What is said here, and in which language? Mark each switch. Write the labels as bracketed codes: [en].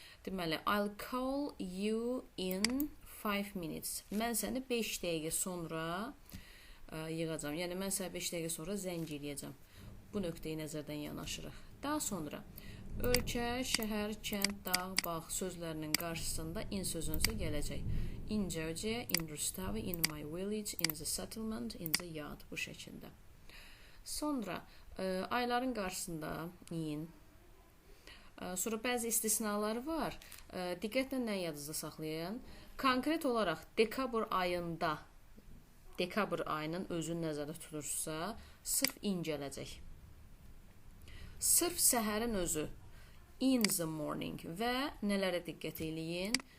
[en] Deməli, I'll call you in 5 minutes. [az] Mən səni 5 dəqiqə sonra yığacam. Yəni, mən sənə 5 dəqiqə sonra zəng eləyəcəm. Bu nöqteyi nəzərdən yanaşırıq. Daha sonra ölkə, şəhər, kənd, dağ, bağ sözlərinin qarşısında in sözünüzü gələcək. [en] In Georgia, in Rustavi, in my village, in the settlement, in the yard. [az] Bu şəkildə. Sonra ayların qarşısında in. Sonra bəzi istisnaları var. Diqqətlə nə yadınızda saxlayın. Konkret olaraq dekabr ayında dekabr ayının özünü nəzərdə tutursa, sırf in gələcək. Sırf səhərin özü [en] in the morning [az] və nələrə diqqət eləyin?